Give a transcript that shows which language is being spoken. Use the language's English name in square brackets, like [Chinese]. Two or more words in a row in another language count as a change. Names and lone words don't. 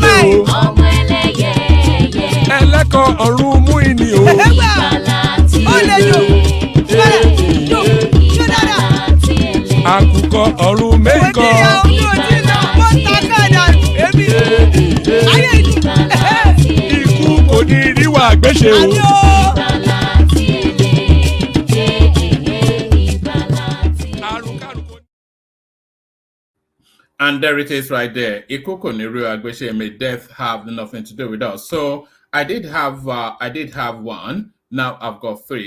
[Yoruba] ọmọ ẹlẹ́yẹyẹ. ẹlẹ́kọ̀ọ́ ọ̀run mú ìní o. ìgbàlà tí àkùkọ ọ̀run mẹ́kọ̀. ikú kò ní ríwà gbéṣe o. [English] And there it is right there. [Yoruba] Ikoko Niru Agbeshe, [English] may death have nothing to do with us. So I did have one. Now I've got three.